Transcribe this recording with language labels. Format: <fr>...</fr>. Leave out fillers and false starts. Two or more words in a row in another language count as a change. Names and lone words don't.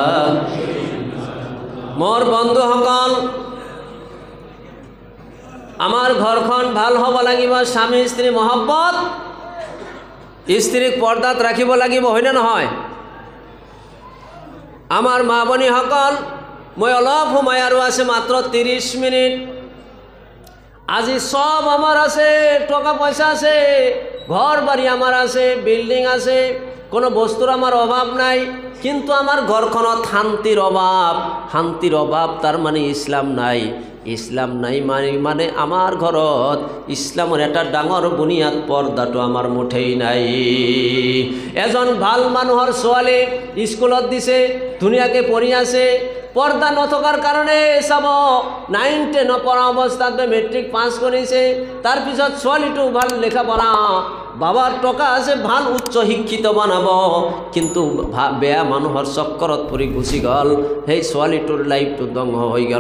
<as>মোর বন্ধুসকল, আমার ঘরখন ভাল হব লাগিব, স্বামী স্ত্রী মহব্বত, স্ত্রীক পর্দাত রাখিব লাগিব, হয় না নহয়? আমার মা ভনীসকল, মই অলপ সময় আৰু আছে, মাত্র 30 মিনিট। আজি সব আমার আছে, টাকা পয়সা আছে, ঘর বাড়ি আমার আছে, বিল্ডিং আছে, কোনো বস্তুর আমার অভাব নাই, কিন্তু আমার ঘরখনত শান্তির অভাব। শান্তির অভাব তার মানে ইসলাম নাই। ইসলাম নাই মানে আমার ঘরত ইসলামের একটা ডাঙর বুনিয়াদ পর্দাটো আমার মুঠেই নাই। এজন ভাল মানুহৰ ছোৱালী স্কুলত দিছে, ধুনীয়াকৈ পঢ়ি আছে, পর্দা নথকাৰ কাৰণে চাব 9-10 পঢ়া অৱস্থাত মেট্ৰিক পাছ কৰিছে, তাৰপিছত ছোৱালীটো ভাল লেখা পঢ়া, বাবার টকা আছে, ভাল উচ্চ শিক্ষিত বনাব, কিন্তু বেয়া মানুহৰ চক্কৰত পৰি গুচি গ'ল, সেই ছোৱালীটোৰ লাইফটো ধ্বংস হৈ গ'ল।</as>